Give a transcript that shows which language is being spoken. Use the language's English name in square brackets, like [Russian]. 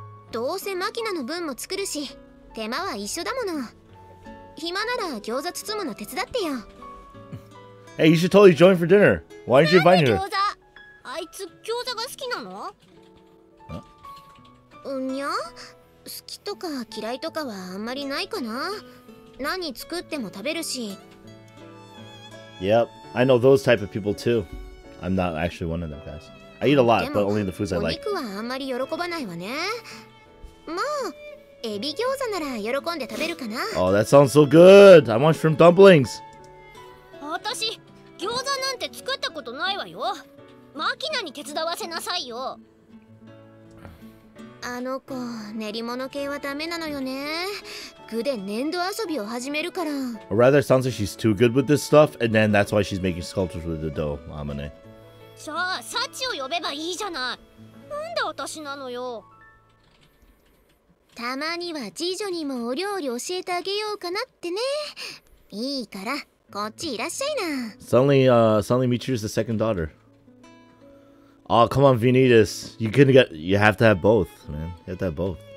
[Japanese] どうせマキナの分も作るし、手間は一緒だもの。暇なら餃子包むの手伝ってよ。 [English] Hey, you should totally join for dinner. Why aren't you inviting her? [Japanese] あいつ餃子が好きなの？うんにゃ？好きとか嫌いとかはあんまりないかな。何作っても食べるし。 [English] Yep, I know those type of people too. I'm not actually one of them guys. I eat a lot, but only the foods I like. [Japanese] お肉はあんまり喜ばないわね。まあ、エビ餃子なら喜んで食べるかな。 [English] Oh, that sounds so good. I want shrimp dumplings. [Japanese] 私、餃子なんて作ったことないわよ。マキナに手伝わせなさいよ。あの子、練り物系はダメなのよね。具で粘土遊びを始めるから。 [English] Or rather, it sounds like she's too good with this stuff, and then that's why she's making sculptures with the dough. Amane. [Japanese] じゃあ、サチを呼べばいいじゃない。なんで私なのよ。たまには次女にもお料理教えてあげようかなってね。いいから、こっちいらっしゃいな。 [English] Suddenly Michiru's the second daughter. Oh, come on, Vinitas. You have to have both, man. You have to have both.